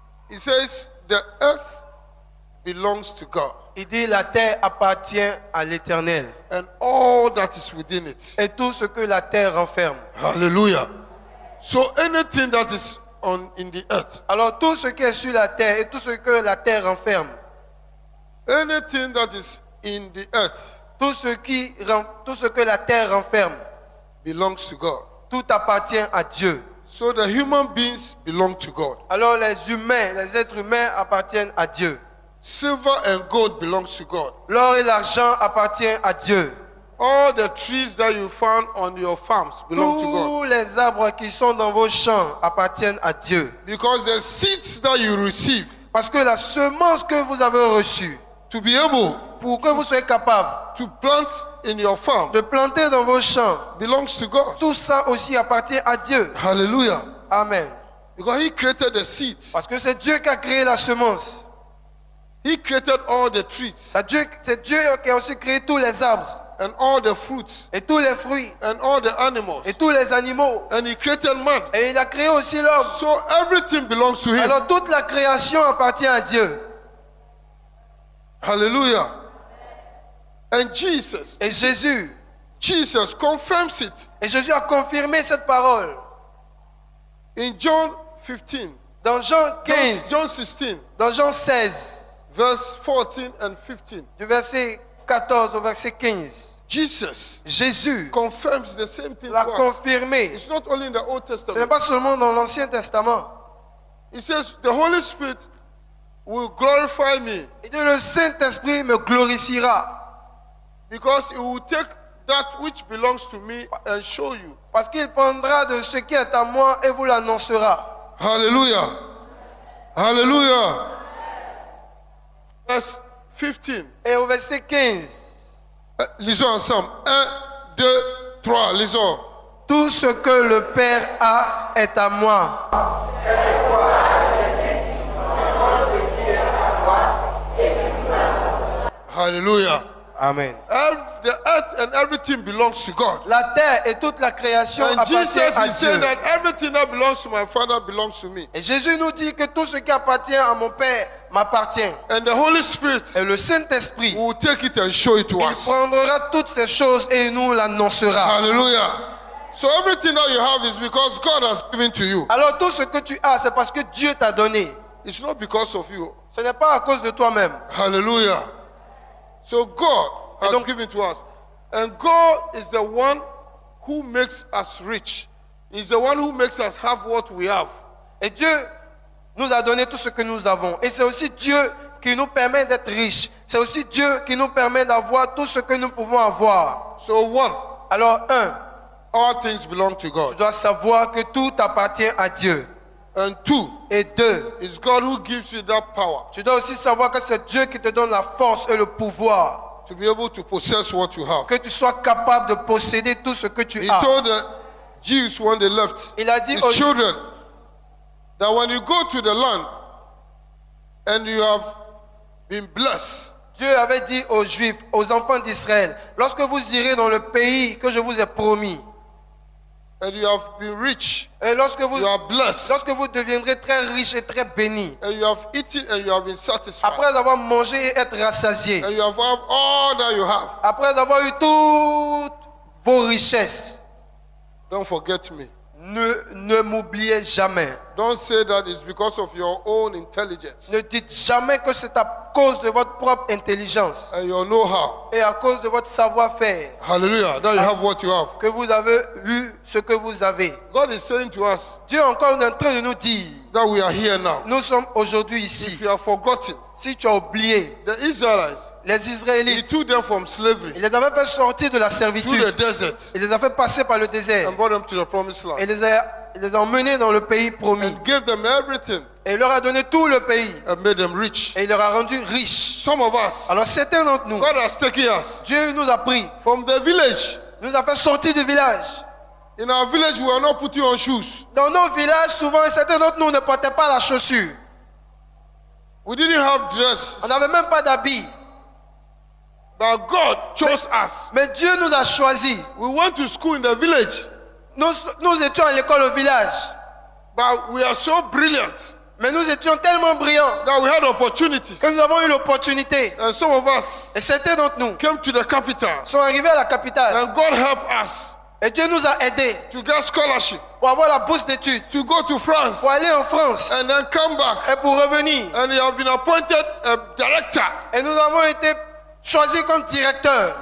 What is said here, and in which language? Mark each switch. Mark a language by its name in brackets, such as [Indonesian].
[English] It says the earth belongs to God [French] Il dit la terre appartient à l'Éternel [English] and all that is within it. [French] et tout ce que la terre renferme. [English] Hallelujah. So anything that is in the earth, [French] Alors tout ce qui est sur la terre et tout ce que la terre renferme, [English] anything that is in the earth [French] tout ce que la terre renferme, [English] belongs to God. [French] tout appartient à Dieu. [English] So the human beings belong to God. [French] Alors les humains, les êtres humains appartiennent à Dieu. [English] Silver and gold belongs to God. [French] L'or et l'argent appartiennent à Dieu. [English] All the trees that you found on your farms belong to God. [French] Tous les arbres qui sont dans vos champs appartiennent à Dieu. [English] Because the seeds that you receive [French] Parce que la semence que vous avez reçue, [English] to be able [French] pour que vous soyez capable [English] to plant in your farm [French] de planter dans vos champs, [English] belongs to God. [French] tout ça aussi appartient à Dieu. [English] Hallelujah. Amen. Because He created the seeds. [French] Parce que c'est Dieu qui a créé la semence. [English] He created all the trees [French] C'est Dieu qui a aussi créé tous les arbres [English] and all the fruits [French] et tous les fruits [English] and all the animals. [French] et tous les animaux. [English] And He created man. [French] Et il a créé aussi l'homme. [English] So everything belongs to Him. [French] Alors toute la création appartient à Dieu. [English] Hallelujah. And Jesus [French] Et [English] Jesus confirms it [French] Et Jésus a confirmé cette parole. [English] in John 15, [French] Dans Jean 15, [English] John 16, [French] dans Jean 16, [English] verse 14 and 15. [French] du verset 14 au verset 15, [English] Jesus [French] Jésus [English] confirms the same thing [French] l'a [English] to us. [French] confirmé. [English] It's not only in the Old [French] Ce n'est [English] Testament. [French] pas seulement dans l'Ancien Testament. [English] He says, the Holy Spirit will glorify me [French] Il dit, le Saint-Esprit me glorifiera [English] because He will take that which belongs to me and show you. [French] parce qu'il prendra de ce qui est à moi et vous l'annoncera. [English] Hallelujah. Hallelujah. Verse 15. [French] Et au verset 15, Lisons ensemble. 1, 2, 3. Lisons. tout ce que le Père a est à moi. [English] Hallelujah. Amen. The earth and everything belongs to God. [French] La terre et toute la création [English] And [French] appartient [English] Jesus [French] à [English] is saying that everything that belongs to my Father belongs to me. [French] Et Jésus nous dit que tout ce qui appartient à mon Père m'appartient. [English] And the Holy Spirit [French] Et le Saint-Esprit, [English] will take it and show it to [French] il [English] us. [French] prendra toutes ces choses et il nous l'annoncera. [English] Hallelujah. So everything that you have is because God has given to you. [French] Alors tout ce que tu as, c'est parce que Dieu t'a donné. [English] It's not because of you. [French] Ce n'est pas à cause de toi-même. [English] Hallelujah. So God has [French] donc- [English] given to us. And God is the one who makes us rich. He's the one who makes us have what we have. [French] Et Dieu nous a donné tout ce que nous avons. Et c'est aussi Dieu qui nous permet d'être riches. C'est aussi Dieu qui nous permet d'avoir tout ce que nous pouvons avoir. [English] So one, [French] Alors, un, [English] all things belong to [French] tu [English] God. [French] dois savoir que tout appartient à Dieu. [English] And two, [French] Et deux, [English] it's God who gives you that power [French] tu dois aussi savoir que c'est Dieu qui te donne la force et le pouvoir, [English] to be able to possess what you have. [French] que tu sois capable de posséder tout ce que tu [English] He [French] as. [English] told the Jews when they left [French] Il a dit [English] his [French] aux [English] children that when you go to the land and you have been blessed, [French] Dieu avait dit aux Juifs, aux enfants d'Israël, lorsque vous irez dans le pays que je vous ai promis, [English] and you have been rich, [French] et lorsque vous deviendrez très riches et très bénis, [English] and you have eaten and you have been satisfied, [French] après avoir mangé et être rassasiés, [English] and you have all that you have, [French] après avoir eu toutes vos richesses, [English] don't forget me. [French] ne m'oubliez jamais. [English] Don't say that it's because of your own intelligence [French] Ne dites jamais que c'est à cause de votre propre intelligence [English] and your know-how. [French] et à cause de votre savoir-faire [English] Hallelujah. That you have what you have. [French] que vous avez eu ce que vous avez. [English] God is saying to us [French] Dieu encore est en train de nous dire, [English] that we are here now. [French] nous sommes aujourd'hui ici. [English] If you have forgotten, [French] Si tu as oublié, [English] the Israelites, [French] les [English] He [French] Israélites, [English] took them from slavery [French] il les avait fait sortir de la [English] through the [French] servitude. [English] desert [French] Il les a fait passer par le désert. [English] and brought them to the promised land [French] Et il les a emmenés dans le pays promis. [English] and gave them everything [French] Et il leur a donné tout le pays. [English] and made them rich. [French] Et il leur a rendu riches. [English] Some of us, [French] Alors certains d'entre nous, [English] God has taken us [French] Dieu nous a pris, [English] from the village. [French] nous a fait sortir du village. [English] In our village, we are not putting on shoes. [French] Dans nos villages, souvent, certains d'entre nous ne portaient pas la chaussure. [English] We didn't have dress. [French] On n'avait même pas d'habits. [English] But God chose us. [French] Mais Dieu nous a choisis. [English] We went to school in the village, [French] Nous étions à l'école au village. [English] but we are so brilliant [French] Mais nous étions tellement brillants [English] that we had opportunities. [French] que nous avons eu l'opportunité. [English] And some of us [French] Et certains d'entre nous [English] came to the capital, [French] sont arrivés à la capitale. [English] and God helped us [French] Et Dieu nous a aidés [English] to get scholarship, [French] pour avoir la bourse d'études, [English] to go to France, [French] pour aller en France [English] and then come back. [French] et pour revenir. [English] And you have been appointed a director, [French] Et nous avons été choisis comme directeur,